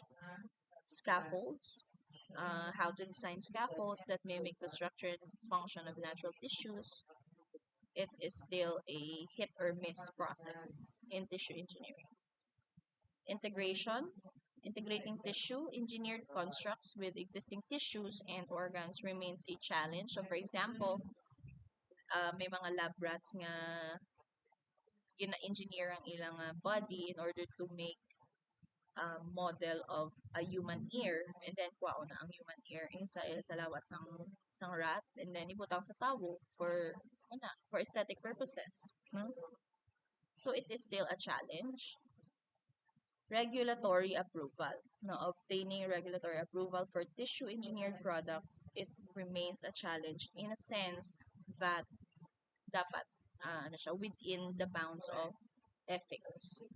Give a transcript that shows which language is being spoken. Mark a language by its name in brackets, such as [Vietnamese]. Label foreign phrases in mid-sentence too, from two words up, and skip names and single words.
[English] Scaffolds, how to design scaffolds that mimics the structure and function of natural tissues. It is still a hit or miss process in tissue engineering. Integration, integrating tissue engineered constructs with existing tissues and organs remains a challenge. So, for example, [Hiligaynon] may mga [English] lab rats [Hiligaynon] nga gina-engineer ang ilang [English] body in order to make model of a human ear, and then [Hiligaynon] kuwao na ang [English] human ear [Hiligaynon] sa lawas sang [English] rat, and then [Hiligaynon] ibutang sa tawo [English] for aesthetic purposes. So it is still a challenge. Regulatory approval. Now, obtaining regulatory approval for tissue engineered products, it remains a challenge in a sense that dapat within the bounds of ethics.